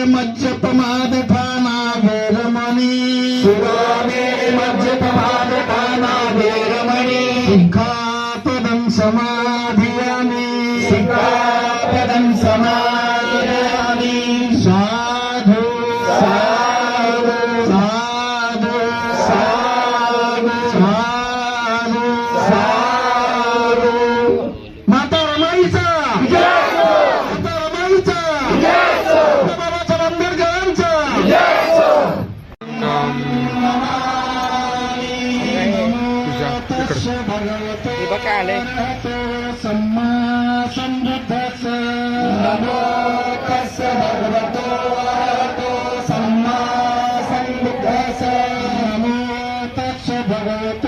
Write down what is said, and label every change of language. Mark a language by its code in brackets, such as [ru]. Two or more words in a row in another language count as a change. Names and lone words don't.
[pi] मज्जपमादठाना वीरमणि, सुरामेरय मज्जपमादठाना वीरमणि, सिक्खापदं समाधियामि, सिक्खापदं समाधियामि, साधु साधु साधु साधु साधु साधु। [mr] माता रमाईचा माता रमाईचा बाबासाहेब आंबेडकरांचा [pi] सम्मा समृद्धस नमो तस्य भगवतो अरहतो सम्मा समृद्धस नमो तस्य भगवतो